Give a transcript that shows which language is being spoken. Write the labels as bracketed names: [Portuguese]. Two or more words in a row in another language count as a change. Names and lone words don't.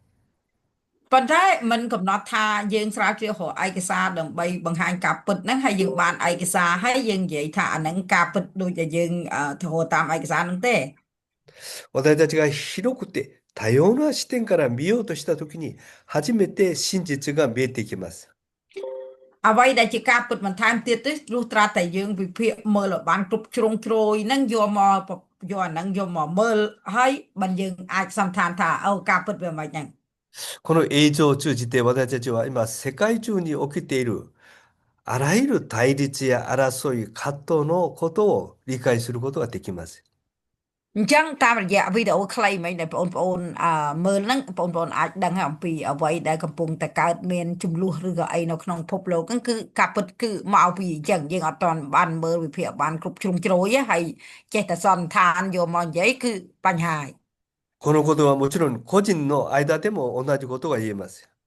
[Khmer] ប៉ុន្តែมันកំណត់ថាយើងស្រាវជ្រាវរកឯកសារដើម្បីបង្ហាញការពិតហ្នឹងហើយយើងបានឯកសារហើយយើងនិយាយថាអាហ្នឹងការពិតដូចតែយើងទៅរកតាមឯកសារហ្នឹងទេ [Japanese] 私たちが広くて多様な視点から見ようとしたときに、初めて真実が見えてきます。 [Khmer] អ្វីដែលជាការពិតបន្ថែមទៀតទេលុះត្រាតែយើងវិភាគមើលឲ្យបានគ្រប់ជ្រុងជ្រោយហ្នឹងយកអាហ្នឹងយកមកមើលហើយបានយើងអាចសន្និដ្ឋានថាអូការពិតវាមិនហ្នឹង [Japanese] この映像を通じて私たちは今世界中に起きているあらゆる対立や争い、葛藤のことを理解することができます。 [Khmer] អញ្ចឹងតាមរយៈវីដេអូខ្លីមិញដែលបងប្អូនមើលហ្នឹងបងប្អូនអាចដឹងអំពីអ្វីដែលកំពុងតែកើតមានចំនួនឬក៏អីនៅក្នុងពិភពលោកហ្នឹងគឺការពិតគឺមកពីអញ្ចឹងយើងអត់ទាន់បានមើលវិភាគបានគ្រប់ជ្រុងជ្រោយទេហើយចេះតែសន្និដ្ឋានយកមកនិយាយគឺបញ្ហាហើយ [Japanese] このことはもちろん個人の間でも同じことが言えます。